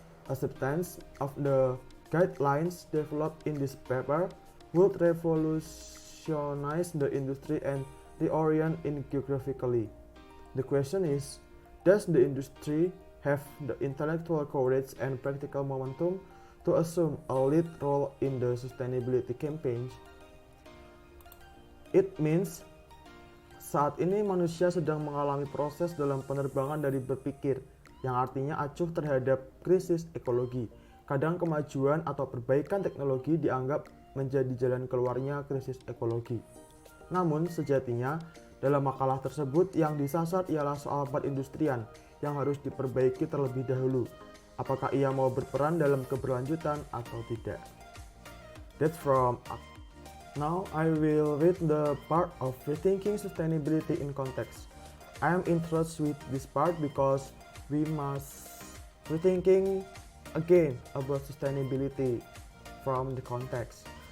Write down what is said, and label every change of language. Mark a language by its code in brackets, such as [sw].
[en] Acceptance of the guidelines developed in this paper would revolutionize the industry and reorient it geographically. The question is, does the industry have the intellectual courage and practical momentum to assume a lead role in the sustainability campaign? It means [id] saat ini manusia sedang mengalami proses dalam penerbangan dari berpikir, yang artinya acuh terhadap krisis ekologi. Kadang kemajuan atau perbaikan teknologi dianggap menjadi jalan keluarnya krisis ekologi. Namun sejatinya, dalam makalah tersebut yang disasar ialah soal perindustrian yang harus diperbaiki terlebih dahulu. Apakah ia mau berperan dalam keberlanjutan atau tidak? [en] That's from. Now I will read the part of rethinking sustainability in context. I am interested with this part because we must rethinking again about sustainability from the context.